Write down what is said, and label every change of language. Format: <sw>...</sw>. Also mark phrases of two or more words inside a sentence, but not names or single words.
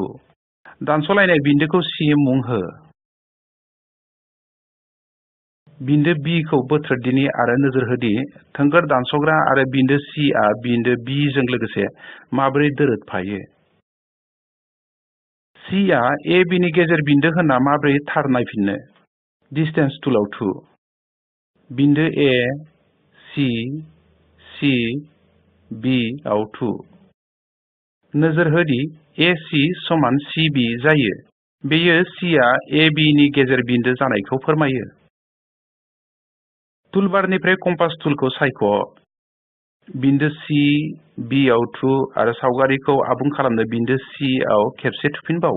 <brx>दानस'लायनाय बिन्दोखौ सी मुं हो। बिन्दो बी खौ बोथ्रोददिनि आरो नोजोर हो दि थोंगोर दानस'ग्रा आरो बिन्दो सी आ बिन्दो बी जों लोगोसे माबोरै दोरोदफायो। सी आ ए बी नि गेजेर बिन्दो होनना माबोरै थार नायफिननो। डिस्टेन्स टुलाव थु। बिन्दो ए, सी, सी, बी आव थु। नोजोर हो दि ए सी समान सी बी जायो। बेयो सी आ ए बी नि गेजेर बिन्दो जानायखौ फोरमायो। टुलबारनिफ्राय कम्पास टुलखौ सायख'। बिन्दो सी, बी आव थु आरो सावगारिखौ आबुं खालामनो बिन्दो सी आव खेबसे थुफिनबाव।</brx>